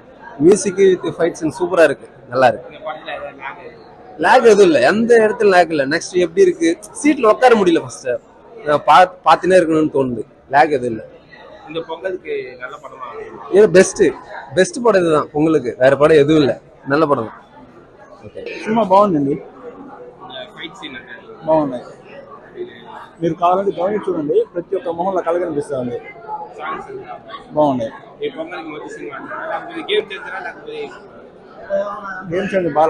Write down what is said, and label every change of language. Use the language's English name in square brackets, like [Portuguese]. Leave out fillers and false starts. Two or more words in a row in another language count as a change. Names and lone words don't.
[English] music with fight scene [Tamil] சூப்பரா இருக்கு, நல்லா இருக்கு. லேக் எதுவும் இல்லை, எந்த இடத்துல லேக் இல்லை. நெக்ஸ்ட் எப்படி இருக்கு, சீட்ல உட்கார முடியல, ஃபர்ஸ்ட் பார்த்துனே இருக்கணும்னு தோணுது. லேக் எதுவும் இல்லை. இந்த பொங்கலுக்கு நல்ல படமா இது பெஸ்ட் படம் இதுதான் பொங்கலுக்கு, வேற படம் எதுவும் இல்லை, நல்ல படம். [Telugu] సినిమా బాగుందండి, [English] fight scene [Telugu] బాగున్నాయి. మీరు కావాలంటే గమనించి చూడండి, ప్రతి ఒక్క మొహంలో కలగనిపిస్తుంది. సాంగ్స్ బాగున్నాయి. ఈ పొంగల్కి మొదటి సినిమా అంటారా, లేకపోతే గేమ్ చేస్తారా, లేకపోతే గేమ్ చేయండి బాగా.